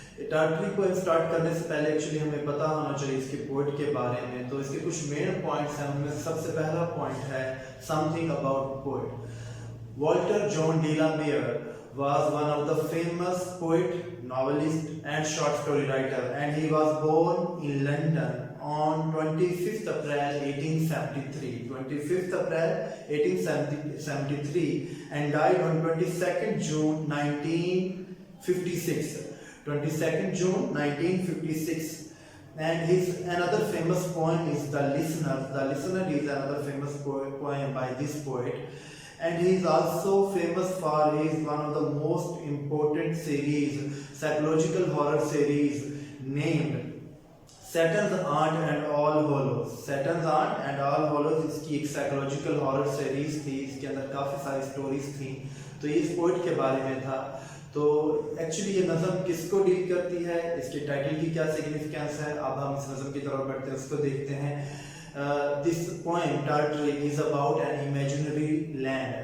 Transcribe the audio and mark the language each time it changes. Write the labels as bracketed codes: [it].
[ur] ٹارٹری کو اسٹارٹ کرنے سے پہلے ایکچولی ہمیں پتہ ہونا چاہیے اس کے پوئٹ کے بارے میں۔ تو اس کے کچھ مین پوائنٹس ہیں، ان میں سب سے پہلا پوائنٹ ہے [en] Something about poet. Walter John de la Mare was one of the famous poet, novelist and short story writer, and he was born in London on 25th April 1873. 25th April 1873 and died on 22nd June 1956. 22nd June 1956. And his another famous poem is The Listener. The Listener is another famous poem by this poet. And he is also famous for his one of the most important series, psychological horror series named Satan's Aunt and All Hallows. [ur] Satan's Aunt and All Hallows اس کی ایک psychological horror series تھی، اس کے اندر کافی ساری stories تھیں۔ تو یہ اس poet کے بارے میں تھا۔ تو ایکچولی یہ نظم کس کو ڈیل کرتی ہے، اس کے ٹائٹل کی کیا سگنیفیکینس ہے، اب ہم اس نظم کی طرف بڑھتے ہیں، اس کو دیکھتے ہیں۔ [en] This poem Tartary is about an imaginary land.